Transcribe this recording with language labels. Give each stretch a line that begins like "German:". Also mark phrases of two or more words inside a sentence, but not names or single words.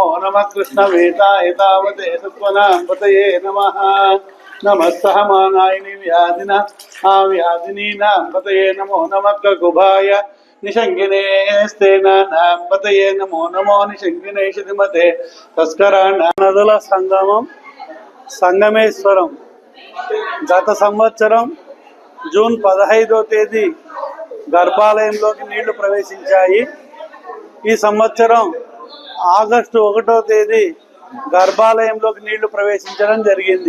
Sanskrit: नमः कृष्णवेदाय तावते सत्त्वनां पतये नमः नमः सहमानायिनि व्याधिना व्याधिनीनां पतये नमो नमः ककुभाय निशङ्गिने स्तेनानां पतये नमो नमो निशङ्गिने श्रीमते तस्कराणां
Telugu: నదుల సంగమం సంగమేశ్వరం గత సంవత్సరం జూన్ 15వ తేదీ గర్భాలయంలోకి నీళ్లు ప్రవేశించాయి. ఈ సంవత్సరం ఆగస్టు 1వ తేదీ గర్భాలయంలోకి నీళ్లు ప్రవేశించడం జరిగింది.